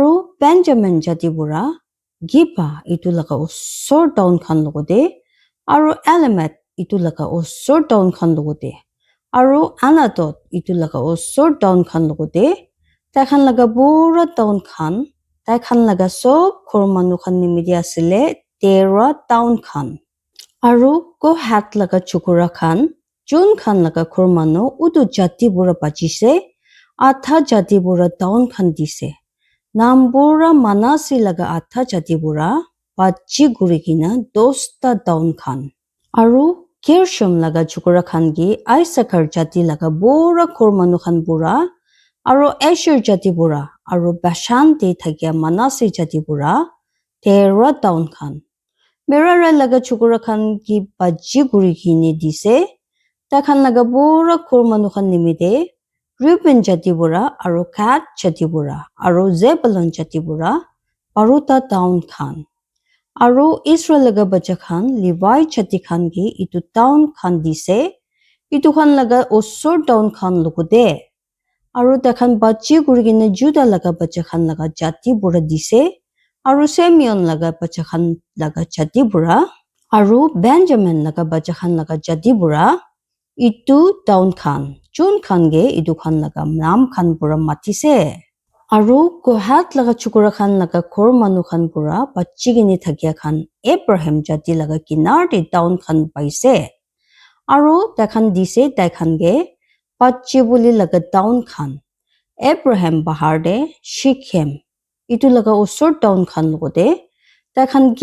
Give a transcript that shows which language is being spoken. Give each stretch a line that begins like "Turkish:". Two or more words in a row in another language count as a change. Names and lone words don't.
Naga Pidgin: Aro Benjamin jati bura Gipa itu laga osor town khan logode aru Elamet itu laga osor town khan logode aru Anatot itu laga osor town khan logode taikhan laga pura town khan taikhan laga sob khor manu khan nimidi asile 13 town khan aru Kohat laga chukura khan Jun khan laga khor manu udu jati bura bachise atha jati bura town khan dise Nambura Manasi laga atha jati bura bachi gurikina 10ta town khan aru Gershom laga chukura khan gi Isaacar jati laga bura khor manu khan bura aru Asher jati bura aru Bashan te thakya Manasi jati bura 13 town khan Merari laga chukura khan ki bachi gurikini dise takhan laga bura khor manu khan nimide Reuben jati bura aru Gad jati bura aru Zebulun jati bura baruta town khan aru Israel laga bacha khan Levi jati khan gi itu town khan dise itu khan laga osor town khan logode aru takhan bachi gurigine Judah laga bacha khan laga jati bura dise aru Simeon laga bacha khan laga jati bura aru Benjamin laga bacha khan laga jati bura itu town khan Jun khan ge itu khan laga naam khan pura matise aru Kohat laga chukura khan laga khor manu khan pura bachi gini thakya khan Abraham jati laga kinar de town khan paise aru takhan dise takhan ge bachi buli laga town khan Abraham bahar de Shechem itu laga osor town khan logode takhan